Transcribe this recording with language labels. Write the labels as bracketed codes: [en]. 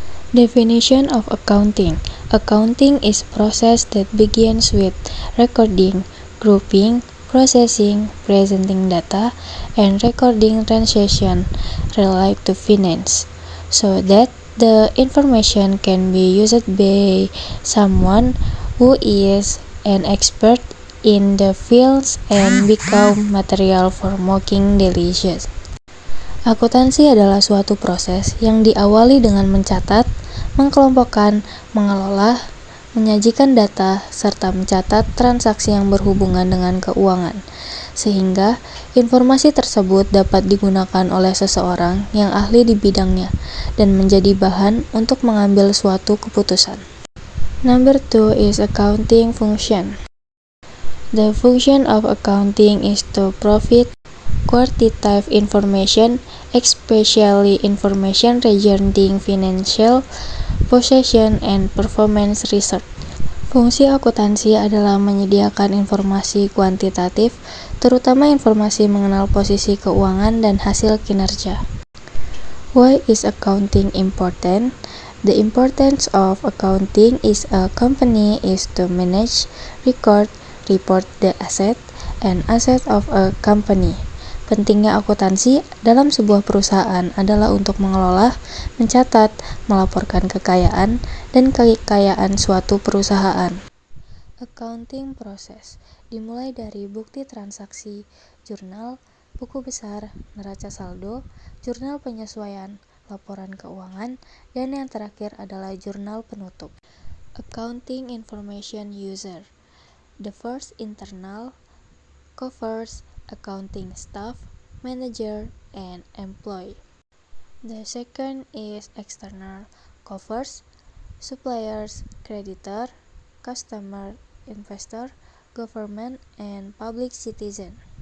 [en] Definition of accounting. Accounting is process that begins with recording, grouping, processing, presenting data, and recording transaction related to finance, so that the information can be used by someone who is an expert in the fields and become material for making decisions. [id] Akuntansi adalah suatu proses yang diawali dengan mencatat, mengkelompokkan, mengelola, menyajikan data, serta mencatat transaksi yang berhubungan dengan keuangan, sehingga informasi tersebut dapat digunakan oleh seseorang yang ahli di bidangnya dan menjadi bahan untuk mengambil suatu keputusan. [en] Number 2 is accounting function. The function of accounting is to provide quantitative information, especially information regarding financial position and performance research. [id] Fungsi akuntansi adalah menyediakan informasi kuantitatif, terutama informasi mengenal posisi keuangan dan hasil kinerja. [en] Why is accounting important? The importance of accounting is a company is to manage, report the asset and asset of a company. [id] Pentingnya akuntansi dalam sebuah perusahaan adalah untuk mengelola, mencatat, melaporkan kekayaan, dan kekayaan suatu perusahaan. Accounting process dimulai dari bukti transaksi, jurnal, buku besar, neraca saldo, jurnal penyesuaian, laporan keuangan, dan yang terakhir adalah jurnal penutup. [en] Accounting information user. The first internal covers accounting staff, manager, and employee. The second is external, covers suppliers, creditor, customer, investor, government, and public citizen.